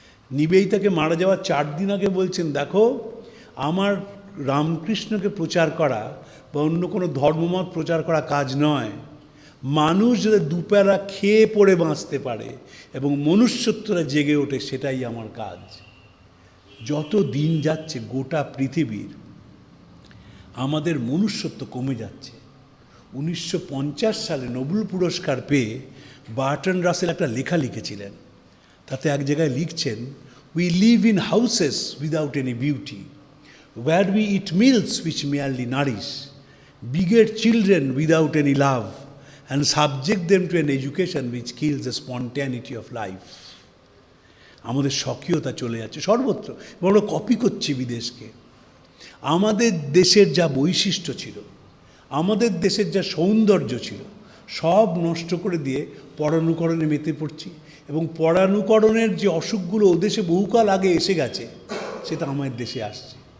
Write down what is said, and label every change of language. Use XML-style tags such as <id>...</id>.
<bn>নিবেদিতাকে মারা যাওয়ার 4 দিন আগে বলছেন, দেখো, আমার রামকৃষ্ণকে প্রচার করা বা অন্য কোনো ধর্মমত প্রচার করা কাজ নয়, মানুষ যাতে দুবেলা খেয়ে পড়ে বাঁচতে পারে এবং মনুষ্যত্বরা জেগে ওঠে, সেটাই আমার কাজ। যত দিন যাচ্ছে গোটা পৃথিবীর আমাদের মনুষ্যত্ব কমে যাচ্ছে। 1950 সালে নোবেল পুরস্কার পেয়ে বার্টন রাসেল একটা লেখা লিখেছিলেন, তাতে এক জায়গায় লিখছেন,</bn> <en>We live in houses without any beauty, where we eat meals which merely nourish, beget children without any love, and subject them to an education which kills the spontaneity of life.</en> <bn>আমাদের স্বকীয়তা চলে যাচ্ছে সর্বত্র, আমরা copy করছি বিদেশকে। আমাদের দেশের যা বৈশিষ্ট্য ছিল, আমাদের দেশের যা সৌন্দর্য ছিল, সব নষ্ট করে দিয়ে পরানুকরণে মেতে পড়ছি, এবং পরানুকরণের যে অসুখগুলো ওদেশে বহুকাল আগে এসে গেছে, সেটা আমাদের দেশে আসছে।</bn>